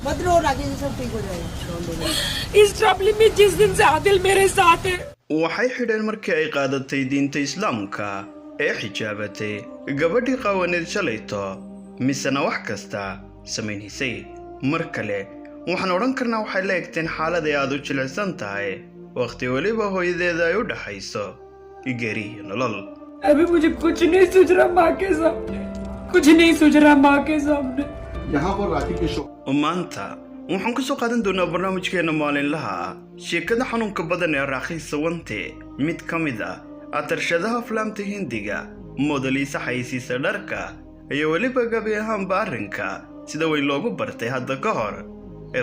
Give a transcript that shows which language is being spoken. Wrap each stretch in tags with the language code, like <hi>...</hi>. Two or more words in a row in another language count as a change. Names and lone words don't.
<hi>रो राकेश सब ठीक हो जाएगा इस ट्रबल में जिस दिन से आदिल मेरे साथ है</hi> <so>waxay xidheen markii ay qaadatay diinta islaamka ee xijaabatay gabadhii qawaneed shalayto misena wax kasta samaynaysay mar kale waxaan odhan karnaa waxay la egteen xaalad ay aad u jilicsan tahay waqti waliba hooyadeeda ay u dhaxayso geeri iyo nolol</so> <hi>अभी मुझे कुछ नहीं सूझ रहा माँ के सामने कुछ नहीं सूझ रहा माँ के सामने यहाँ पर राखी के शो</hi> <so>maanta waxaan ku soo qaadan doonaa barnaamijkeena maalinlaha ah sheekada xanuunka badan ee Raakhiis Sawante mid ka mid ah atarshadaha aflaamta Hindiga moodaliisa xayisiisa dharka iyo waliba gabi ahaanba arrinka sida weyn loogu bartay hadda ka hor ee</so>